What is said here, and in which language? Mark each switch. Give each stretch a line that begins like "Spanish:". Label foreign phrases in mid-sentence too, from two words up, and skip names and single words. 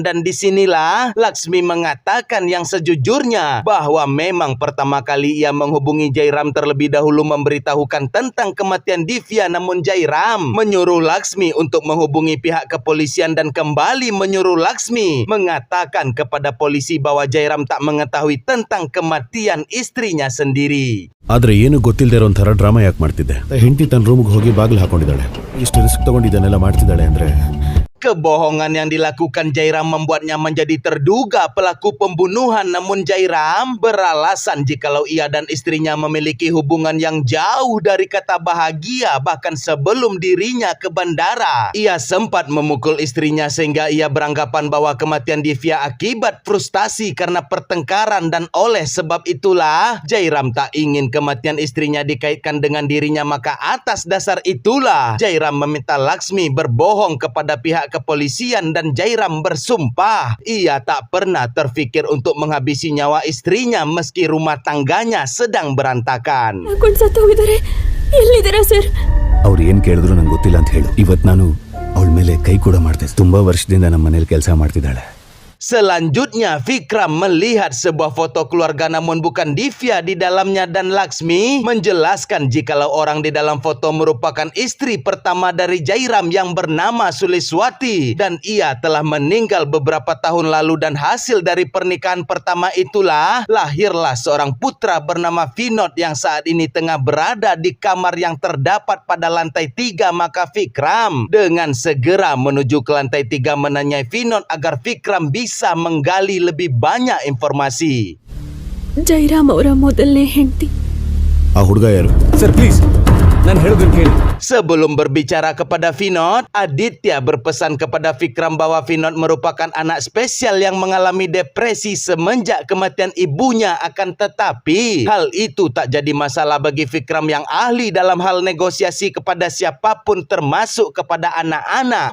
Indonesian: Dan disinilah Laksmi mengatakan yang sejujurnya bahwa memang pertama kali ia menghubungi Jairam terlebih dahulu memberitahukan tentang kematian Divya. Namun Jairam menyuruh Laksmi untuk menghubungi pihak kepolisian dan kembali menyuruh Laksmi mengatakan kepada polisi bahwa Jairam tak mengetahui tentang kematian istrinya sendiri.
Kannada: ಆದ್ರೆ ಏನು ಗೊತ್ತಿಲ್ಲದೆ ಇರೋ ಒಂಥರ ಡ್ರಾಮಾ ಯಾಕೆ ಮಾಡ್ತಿದ್ದೆ? ಹೆಂಡತಿ ತನ್ನ ರೂಮ್ಗೆ ಹೋಗಿ ಬಾಗಿಲು ಹಾಕೊಂಡಿದ್ದಾಳೆ. ಇಷ್ಟು ರಿಸ್ಕ್ ತಗೊಂಡು ಇದನ್ನೆಲ್ಲ ಮಾಡ್ತಿದ್ದಾಳೆ ಅಂದ್ರೆ
Indonesian: Kebohongan yang dilakukan Jairam membuatnya menjadi terduga pelaku pembunuhan. Namun Jairam beralasan jikalau ia dan istrinya memiliki hubungan yang jauh dari kata bahagia. Bahkan sebelum dirinya ke bandara, ia sempat memukul istrinya sehingga ia beranggapan bahwa kematian Divya akibat frustasi karena pertengkaran. Dan oleh sebab itulah Jairam tak ingin kematian istrinya dikaitkan dengan dirinya. Maka atas dasar itulah Jairam meminta Laksmi berbohong kepada pihak kepolisian dan Jairam bersumpah ia tak pernah terfikir untuk menghabisi nyawa istrinya meski rumah tangganya sedang berantakan.
Kannada: ಅವ್ರು ಏನ್ ಕೇಳಿದ್ರು ನಂಗೆ ಗೊತ್ತಿಲ್ಲ ಅಂತ ಹೇಳು. ಇವತ್ತು ನಾನು ಅವಳ ಮೇಲೆ ಕೈ ಕೂಡ ಮಾಡ್ದೆ. ತುಂಬಾ ವರ್ಷದಿಂದ ನಮ್ಮ ಮನೇಲಿ ಕೆಲಸ ಮಾಡ್ತಿದ್ದಾಳೆ.
Indonesian: Selanjutnya Vikram melihat sebuah foto keluarga namun bukan Divya di dalamnya, dan Laksmi menjelaskan jikalau orang di dalam foto merupakan istri pertama dari Jairam yang bernama Suliswati dan ia telah meninggal beberapa tahun lalu. Dan hasil dari pernikahan pertama itulah lahirlah seorang putra bernama Vinod yang saat ini tengah berada di kamar yang terdapat pada lantai 3. Maka Vikram dengan segera menuju ke lantai 3 menanyai Vinod agar Vikram bisa menggali lebih banyak informasi.
Kannada: ಜೈರಾಮ್ ಅವರ ಮೊದಲನೇ ಹೆಂಡತಿ. ಆ ಹುಡುಗ ಯಾರು?
English: sir please
Kannada: ನಾನು ಹೇಳೋದನ್ನ ಕೇಳಿ.
Indonesian: Sebelum berbicara kepada Vinod, Aditya berpesan kepada Vikram bahwa Vinod merupakan anak spesial yang mengalami depresi semenjak kematian ibunya. Akan tetapi hal itu tak jadi masalah bagi Vikram yang ahli dalam hal negosiasi kepada siapapun termasuk kepada anak-anak.